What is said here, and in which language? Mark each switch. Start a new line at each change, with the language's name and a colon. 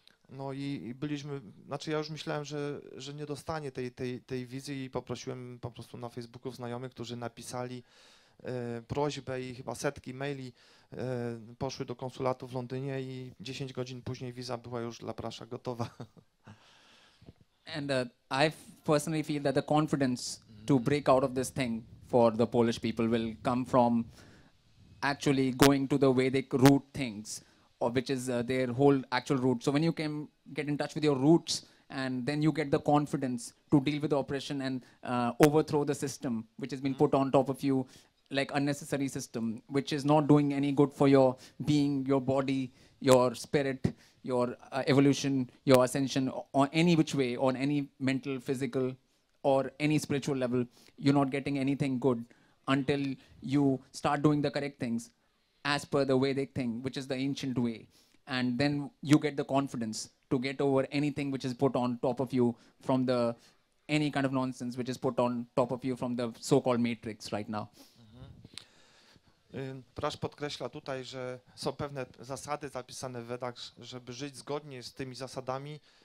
Polish: No i byliśmy, znaczy ja już myślałem, że nie dostanie tej wizy i poprosiłem po prostu na Facebooku znajomych, którzy napisali prośbę i chyba setki maili poszły do konsulatu w Londynie i 10 godzin później wiza była już dla Prasza gotowa.
English: And I personally feel that the confidence to break out of this thing for the Polish people will come from actually going to the Vedic root things, or which is their whole actual root. So when you can get in touch with your roots, and then you get the confidence to deal with the oppression and overthrow the system which has been put on top of you, like unnecessary system, which is not doing any good for your being, your body, your spirit, your evolution, your ascension, on any which way, on any mental, physical, or any spiritual level. You're not getting anything good until you start doing the correct things as per the Vedic thing, which is the ancient way. And then you get the confidence to get over anything which is put on top of you from the, any kind of nonsense which is put on top of you from the so-called matrix right now.
Polish: Prasz podkreśla tutaj, że są pewne zasady zapisane w Wedach, żeby żyć zgodnie z tymi zasadami.